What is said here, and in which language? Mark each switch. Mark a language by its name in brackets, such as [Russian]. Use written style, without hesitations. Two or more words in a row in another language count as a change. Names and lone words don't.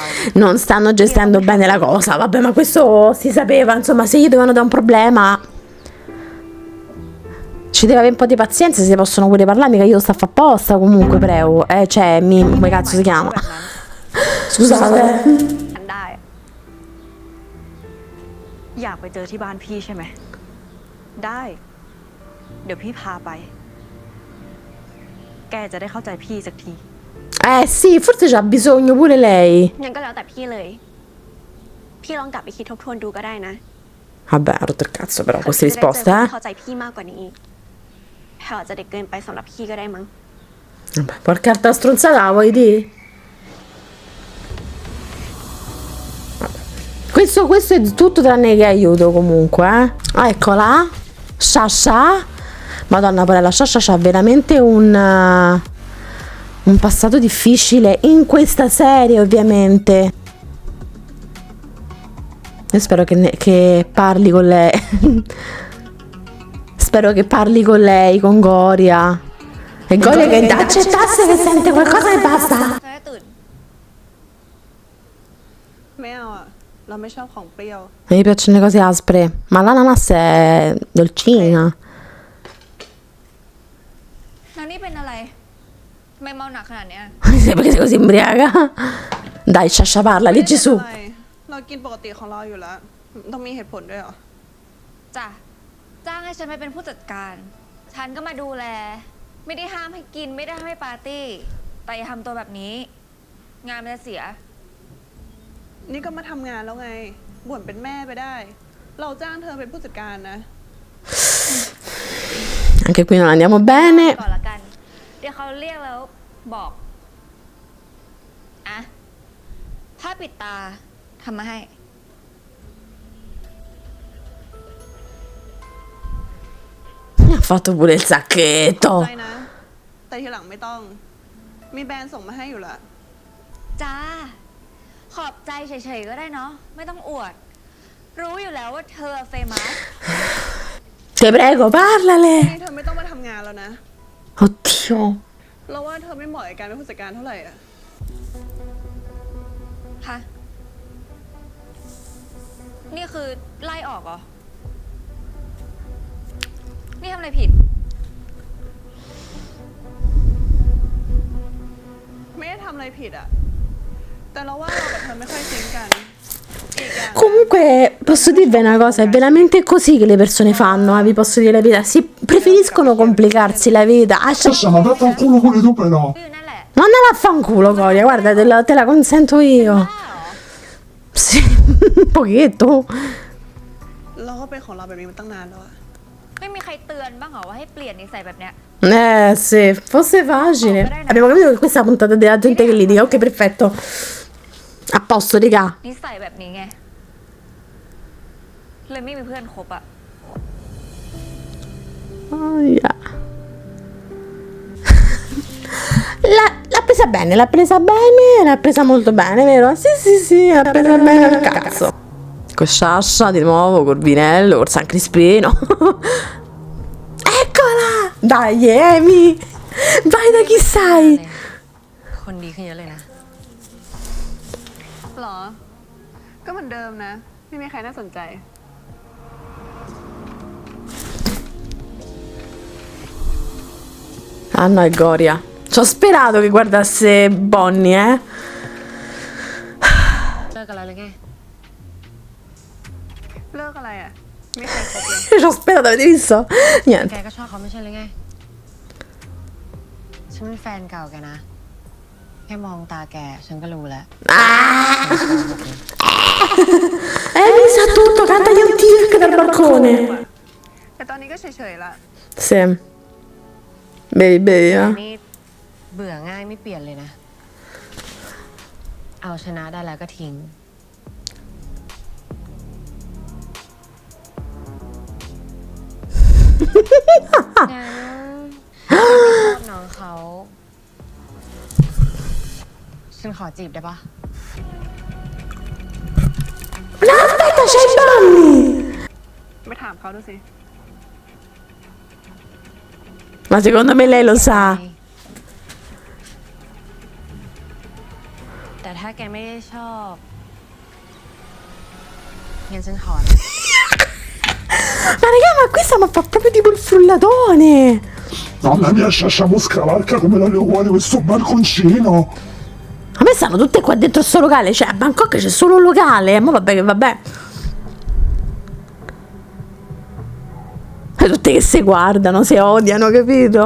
[Italian] Non stanno gestendo bene la cosa. Vabbè, ma questo si sapeva. Insomma, se gli dovevano dare un problema. Ci deve avere un po' di pazienza, se possono pure parlare, mica io sto a fare apposta comunque, Preo. Cioè, come cazzo si chiama? Scusate. [Thai] กันได้อะ อยากไปเจอที่บ้านพี่ใช่ไหม ได้ เดี๋ยวพี่พาไป แกจะได้เข้าใจพี่สักที [Italian] Sì, forse c'ha bisogno pure lei. [Thai] งั้นก็แล้วแต่พี่เลย พี่ลองกลับไปคิดทบทวนดูก็ได้นะ [Italian] Vabbè, ha rotto il cazzo però [Thai] เผื่อ [Italian] queste [Thai] พี่จะได้เจอ [Italian] risposte, [Thai] คน [Italian] eh. [Thai] ที่เข้าใจพี่มากกว่านี้อีกแพลอาจจะเด็กเกินไปสำหรับพี่ก็ได้มั้ง [Italian] Vabbè, porca altra stronzata, la vuoi dire? Vabbè. Questo è tutto tranne che aiuto comunque, eh. Eccola. Sasha. Madonna, pure la Sasha c'ha veramente un passato difficile in questa serie, ovviamente. Io spero che parli con lei. Spero che parli con lei, con Goria. E Goria che accettasse che sente qualcosa e basta. [Thai] ตื่น ไม่เอาอะเราไม่ชอบของเปรี้ยว [Italian] Mi piacciono le cose aspre. Ma l'ananas è dolcina. [Thai] แล้วนี่เป็นอะไรทำไมเมาหนักขนาดเนี้ย [Italian] Perché sei così ubriaca? Dai, Sasha, parla, leggi su. [Thai] ไม่ได้เป็นอะไรเรากินปกติของเราอยู่แล้ว ต้องมีเหตุผลด้วยเหรอ จ้ะ จ้างให้ฉันไปเป็นผู้จัดการ ฉันก็มาดูแล ไม่ได้ห้ามให้กิน ไม่ได้ห้ามให้ปาร์ตี้ แต่อย่าทำตัวแบบนี้ งานมันจะเสีย นี่ก็มาทำงานแล้วไง บ่นเป็นแม่ไปได้ เราจ้างเธอเป็นผู้จัดการนะ [Italian] Anche qui non andiamo bene. [Thai] ก่อนละกัน เดี๋ยวเขาเรียกแล้วบอก อ่ะ ผ้าปิดตาทำมาให้ [Italian] Mi ha fatto pure il sacchetto. [Thai] ใจนะ แต่ทีหลังไม่ต้อง มีแบรนด์ส่งมาให้อยู่ละ จ้า ขอบใจเฉยๆก็ได้เนาะ ไม่ต้องอวด รู้อยู่แล้วว่าเธอเฟมัส [Italian] Ti prego, parlale. [Thai] นี่เธอไม่ต้องมาทำงานแล้วนะ [Italian] Oddio. [Thai] เราว่าเธอไม่เหมาะกับการเป็นผู้จัดการเท่าไหร่อะฮะ นี่คือไล่ออกเหรอ นี่ทำอะไรผิด ไม่ได้ทำอะไรผิดอะแต่เราว่าเรากับเธอไม่ค่อยซิงค์กัน อีกอย่าง [Italian] Comunque, posso dirvi una cosa, è veramente così che le persone fanno, vi posso dire la verità. Si preferiscono complicarsi la vita. Ah, Sasha, ma vaffanculo pure tu però. [Thai] ก็อยู่นั่นแหละ [Italian] ma andala a fanculo, Coria, guarda, te la consento io. [Thai] บ้าเหรอ [Italian] Sì, un pochetto. [Thai] เราก็เป็นของเราแบบนี้มาตั้งนานแล้วอะไม่มีใครเตือนบ้างเหรอว่าให้เปลี่ยนนิสัยแบบเนี้ย [Italian] Se fosse facile. Abbiamo capito che questa puntata è della gente che litiga. Ok, perfetto. A posto, raga. [Thai] นิสัยแบบนี้ไง เลยไม่มีเพื่อนคบอะ [Italian] Aia. L'ha presa bene, l'ha presa molto bene, vero? Sì, l'ha presa bene al cazzo. Con Sasha di nuovo, col vinello, col San Crispino. Eccola! Dai, Amy! Vai da chi sei? [Thai] คนดีขึ้นเยอะเลยนะ หรอ ก็เหมือนเดิมนะ ไม่มีใครน่าสนใจ [Italian] Ah no, è Goria. Ci ho sperato che guardasse Bonnie, [Thai] เลิกกันแล้วหรือไง เลิกอะไรอะไม่เคยคบเลย [Italian] Ci ho sperato, avete visto? [Thai] แก [Italian] Niente. [Thai] ก็ชอบเขาไม่ใช่หรือไง ฉันเป็นแฟนเก่าแกนะ แค่มองตาแก ฉันก็รู้แล้ว [Italian] Amy sa tutto, canta gli antichi dal balcone. [Thai] แต่ตอนนี้ก็เฉยๆละ [Italian] Sì. Bevi, [Thai] นี่เบื่อง่ายไม่เปลี่ยนเลยนะ เอาชนะได้แล้วก็ทิ้ง งั้นถ้าไม่ชอบน้องเขา ฉันขอจีบได้ปะ [Italian] No, aspetta, c'è i Bonnie. [Thai] ไปถามเขาดูสิ [Italian] Ma secondo me lei lo sa. [Thai] แต่ถ้าแกไม่ได้ชอบงั้นฉันขอนะ [Italian] Ma raga, ma questa mi fa proprio tipo il frullatone. Mamma mia, Sasha Moscavalca come la leone questo balconcino. A me stanno tutte qua dentro sto locale. Cioè, a Bangkok c'è solo un locale. Ma vabbè che vabbè. E tutte che si guardano, si odiano, capito?